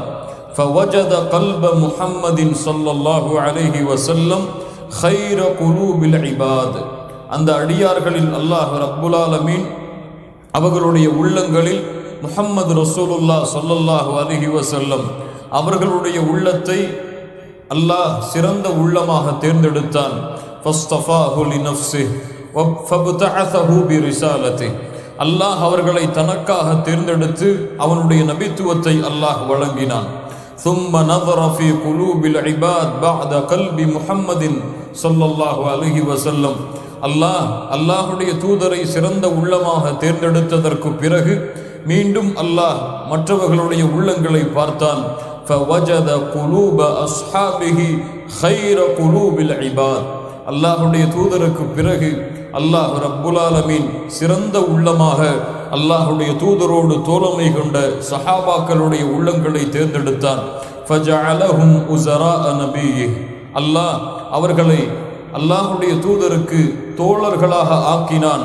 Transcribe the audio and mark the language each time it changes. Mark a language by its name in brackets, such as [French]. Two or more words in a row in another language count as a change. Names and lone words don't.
[Arabic] فوجد قلب محمد صلى الله عليه وسلم خير قلوب العباد, [Tamil] அந்த அடியார்களில் அல்லாஹ் [Arabic] رب العالمين [Tamil] அவர்களுடைய உள்ளங்களில் முஹம்மது ரசூலுல்லாஹ் [Arabic] صلى الله عليه وسلم [Tamil] அவர்களுடைய உள்ளத்தை அல்லாஹ் சிறந்த உள்ளமாக தேர்ந்தெடுத்தான். [Arabic] فاصطفاه لنفسه وابتعثه برسالته, [Tamil] அல்லாஹ் அவர்களை தனக்காக தேர்ந்தெடுத்து அவனுடைய நபித்துவத்தை அல்லாஹ் வழங்கினான். [Arabic] ثم نظر في قلوب العباد بعد قلب محمد صلى الله عليه وسلم, [Tamil] அல்லாஹுடைய தூதரை சிறந்த உள்ளமாக தேர்ந்தெடுத்ததற்கு பிறகு மீண்டும் அல்லாஹ் மற்றவர்களுடைய உள்ளங்களை பார்த்தான். [Arabic] فوجد قلوب اصحابه خير قلوب العباد, [Tamil] அல்லாஹுடைய தூதருக்கு பிறகு அல்லாஹ் [Arabic] رب العالمين [Tamil] சிறந்த உள்ளமாக அல்லாஹுடைய தூதரோடு தோழமை கொண்ட சஹாபாக்களுடைய உள்ளங்களை தேர்ந்தெடுத்தான். [Arabic] فجعلهم وزراء نبيه, [Tamil] அல்லாஹ் அவர்களை அல்லாஹுடைய தூதருக்கு தோழர்களாக ஆக்கினான்.